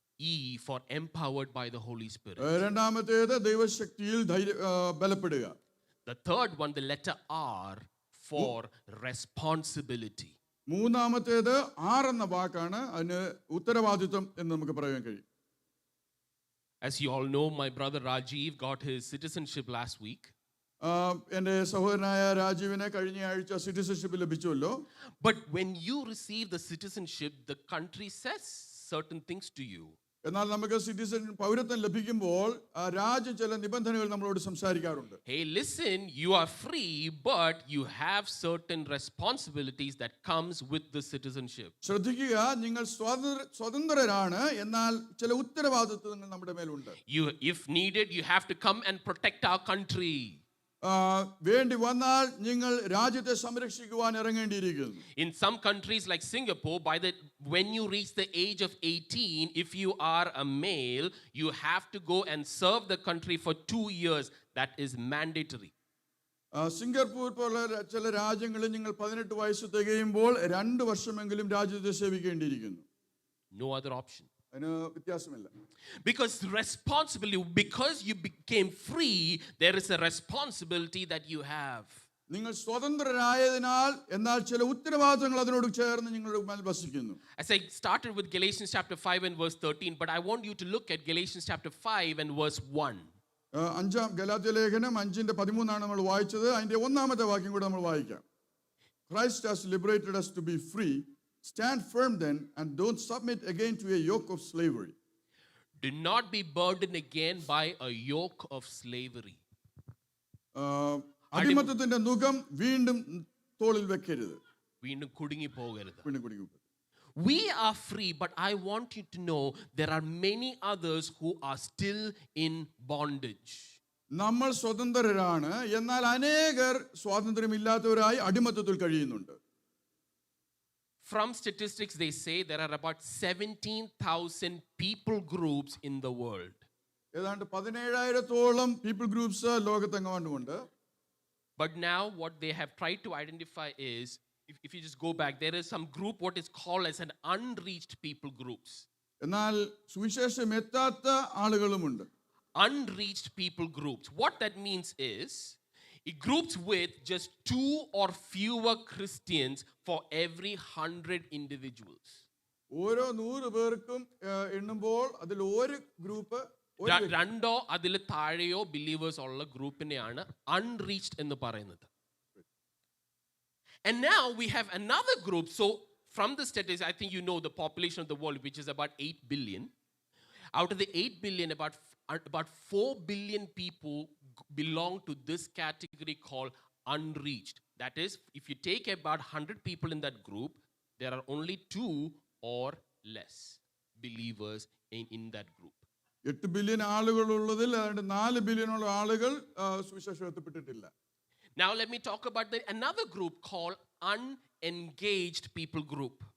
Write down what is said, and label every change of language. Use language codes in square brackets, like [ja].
[en] E for empowered by the Holy Spirit. [ml] രണ്ടാമത്തേത് ദൈവശക്തിയിൽ ബലപ്പെടുക. [en] The third one, the letter R for responsibility. [ml] മൂന്നാമത്തേത് R എന്ന വാക്കാണ്, അതിന് ഉത്തരവാദിത്വം എന്ന് നമുക്ക് പറയാൻ കഴിയും. [en] As you all know, my brother Rajiv got his citizenship last week. [ml] എൻ്റെ സഹോദരനായ രാജീവിനെ കഴിഞ്ഞ ആഴ്ച citizenship ലഭിച്ചുവല്ലോ. [en] But when you receive the citizenship, the country says certain things to you. [ml] എന്നാൽ നമുക്ക് സിറ്റിസൺ പൗരത്വം ലഭിക്കുമ്പോൾ രാജ്യം ചില നിബന്ധനകൾ നമ്മളോട് സംസാരിക്കാറുണ്ട്. [en] Hey, listen, you are free, but you have certain responsibilities that comes with the citizenship. [ml] ശ്രദ്ധിക്കുക, നിങ്ങൾ സ്വതന്ത്രരാണ്, എന്നാൽ ചില ഉത്തരവാദിത്വങ്ങൾ നമ്മുടെ മേലുണ്ട്. [en] If needed, you have to come and protect our country. [ml] വേണ്ടി വന്നാൽ നിങ്ങൾ രാജ്യത്തെ സംരക്ഷിക്കുവാൻ ഇറങ്ങേണ്ടിയിരിക്കുന്നു. [en] In some countries like Singapore, when you reach the age of 18, if you are a male, you have to go and serve the country for 2 years. That is mandatory. [ml] Singapore പോലെ ചില രാജ്യങ്ങളിൽ നിങ്ങൾ 18 വയസ്സ് തികയുമ്പോൾ 2 വർഷമെങ്കിലും രാജ്യത്തെ സേവിക്കേണ്ടിയിരിക്കുന്നു. [en] No other option. [ml] അതിന് വ്യത്യാസമില്ല. [en] Because you became free, there is a responsibility that you have. [ml] നിങ്ങൾ സ്വതന്ത്രരായതിനാൽ എന്നാൽ ചില ഉത്തരവാദിത്തങ്ങൾ അതിനോട് ചേർന്ന് നിങ്ങളുടെ മേൽ വസിക്കുന്നു. [en] As I started with Galatians chapter 5 and verse 13, but I want you to look at Galatians chapter 5 and verse 1. [ml] അഞ്ചാം ഗലാത്യ ലേഖനം 5:13 നമ്മൾ വായിച്ചത്. അതിന്റെ ഒന്നാമത്തെ വാക്യം കൂടെ നമ്മൾ വായിക്കാം. [en] Christ has liberated us to be free. Stand firm then and don't submit again to a yoke of slavery. Do not be burdened again by a yoke of slavery. [ml] അടിമത്തത്തിന്റെ നുകം വീണ്ടും തോളിൽ വെക്കരുത്. വീണ്ടും കുടുങ്ങി പോകരുത്. [en] We are free, but I want you to know there are many others who are still in bondage. [ml] നമ്മൾ സ്വതന്ത്രരാണ്, എന്നാൽ അനേകർ സ്വാതന്ത്ര്യമില്ലാത്തവരായി അടിമത്തത്തിൽ കഴിയുന്നുണ്ട്. [en] From statistics, they say there are about 17,000 people groups in the world. [ml] ഏതാണ്ട് 17,000-ഓളം people groups ലോകത്തെങ്ങാണ്ടുമുണ്ട്. [en] But now what they have tried to identify is, if you just go back, there is some group what is called as an unreached people groups. [ml] എന്നാൽ സുവിശേഷം എത്താത്ത ആളുകളുമുണ്ട്. [en] Unreached people groups. What that means is, it groups with just 2 or fewer Christians for every 100 individuals. [ml] ഓരോ 100 പേർക്കും എണ്ണുമ്പോൾ അതിൽ ഒരു group രണ്ടോ അതിൽ താഴെയോ ബിലീവേഴ്സ് ഉള്ള ഗ്രൂപ്പിനെയാണ് അൺറീച്ച്ഡ് എന്ന് പറയുന്നത്. [en] And now we have another group. So from the statistics, I think you know the population of the world, which is about 8 billion. Out of the 8 billion, about 4 billion people belong to this category called unreached. That is, if you take about 100 people in that group, there are only 2 or less believers in that group. [ml] 8 billion ആളുകളുള്ളതിൽ ഏതാണ്ട് 4 ബില്യണോളം ആളുകൾ സുവിശേഷം എത്തിപ്പെട്ടിട്ടില്ല. [en] Now let me talk about another group called unengaged people group.